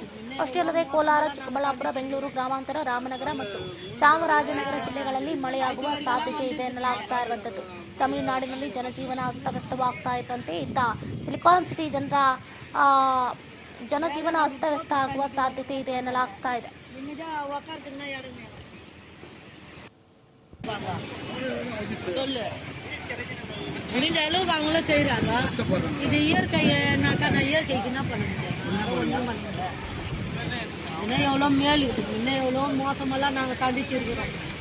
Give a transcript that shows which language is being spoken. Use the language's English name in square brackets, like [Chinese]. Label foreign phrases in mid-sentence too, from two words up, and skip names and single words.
[Kannada] ಅಷ್ಟೇ ಅಲ್ಲದೆ ಕೋಲಾರ, ಚಿಕ್ಕಬಳ್ಳಾಪುರ, ಬೆಂಗಳೂರು ಗ್ರಾಮಾಂತರ, ರಾಮನಗರ ಮತ್ತು ಚಾಮರಾಜನಗರ ಜಿಲ್ಲೆಗಳಲ್ಲಿ ಮಳೆಯಾಗುವ ಸಾಧ್ಯತೆ ಇದೆ ಎನ್ನಲಾಗ್ತಾ ಇರುವಂತದ್ದು. ತಮಿಳುನಾಡಿನಲ್ಲಿ ಜನಜೀವನ ಅಸ್ತವ್ಯಸ್ತವಾಗ್ತಾ ಇದ್ದಂತೆ ಇತ್ತ ಸಿಲಿಕಾನ್ ಸಿಟಿ ಜನಜೀವನ ಅಸ್ತವ್ಯಸ್ತ ಆಗುವ ಸಾಧ್ಯತೆ ಇದೆ ಎನ್ನಲಾಗ್ತಾ ಇದೆ. [Tamil] முடிஞ்ச அளவுக்கு அவங்களும் செய்யறாங்க. இது இயற்கைனாக்கா நான் இயற்கைக்கு என்ன பண்ண முடியும்? ஒன்றும் பண்ண முடியல. இன்னும் எவ்வளோ மேல் இருக்குது, இன்னும் எவ்வளோ மோசமெல்லாம் நாங்கள் சந்திச்சிருக்கிறோம்.